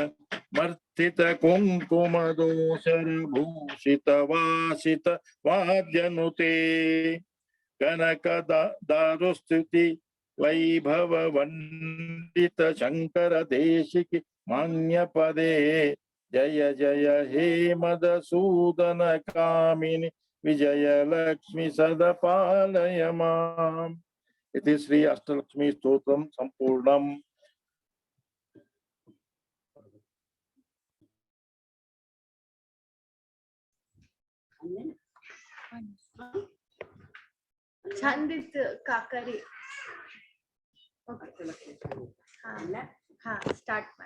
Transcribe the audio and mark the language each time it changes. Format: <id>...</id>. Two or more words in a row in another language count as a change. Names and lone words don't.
<sa>ಮರ್ತಿತ ಕುಂಕುಮ ದೋಷರ ಭೂಷಿತ ವಾಸಿತ ವಾದ್ಯನುತೆ ಕನಕ ದಾರುಸ್ತುತಿ ವೈಭವ ವಂದಿತ ಶಂಕರ ದೇಶಿಕಿ ಮಾನ್ಯ ಪದೇ ಜಯ ಜಯ ಹೇ ಮಧುಸೂದನ ಕಾಮಿನಿ ವಿಜಯ ಲಕ್ಷ್ಮಿ ಸದಾ ಪಾಲಯ ಮಾಂ. इति श्री अष्टलक्ष्मी स्तोत्रम संपूर्णम.</sa> <kn>ಚಂದಿತ್ತು ಕಾಕರಿ. ಹಾ ಸ್ಟಾರ್ಟ್ ಮಾಡಿ.</kn>